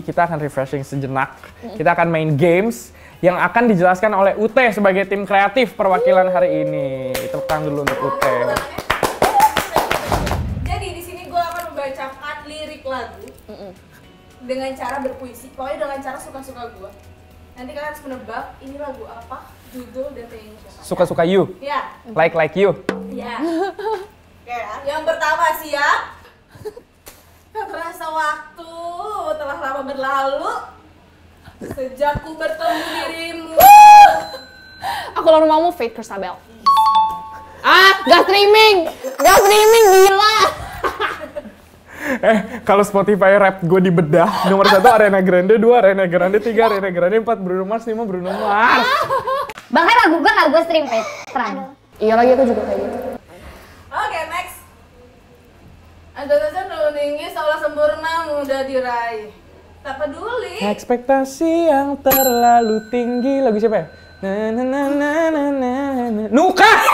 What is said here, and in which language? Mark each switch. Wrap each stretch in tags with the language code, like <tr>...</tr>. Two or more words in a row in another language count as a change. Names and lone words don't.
<id>Kita akan refreshing sejenak. Kita akan main games yang akan dijelaskan oleh Ute sebagai tim kreatif perwakilan hari ini. Tepuk tangan dulu untuk Ute. Jadi di sini gue akan membacakan lirik lagu dengan cara berpuisi, pokoknya dengan cara suka-suka gue. Nanti kalian harus menebak ini lagu apa, judul dan penyanyi siapa. Suka-suka you? Ya.</id> <en>Like you?</en> <id>Ya. Oke ya. Yang pertama siap? terasa waktu telah lama berlalu sejak ku bertemu dirimu. Aku lawan rumahmu, Faith Christabel. Gak streaming, gila. Kalau Spotify rap gue dibedah, nomor 1 Ariana Grande, 2 Ariana Grande, 3 Ariana Grande, 4 Bruno Mars, 5 Bruno Mars. Bahkan lagu gue gak gue stream, Faith. Terang. Iya lagi aku juga kayak gitu. Oke, next. Ada saja terlalu tinggi, seolah sempurna mudah diraih. Tak peduli. Ekspektasi yang terlalu tinggi. Lagu siapa ya? Nuka!</id>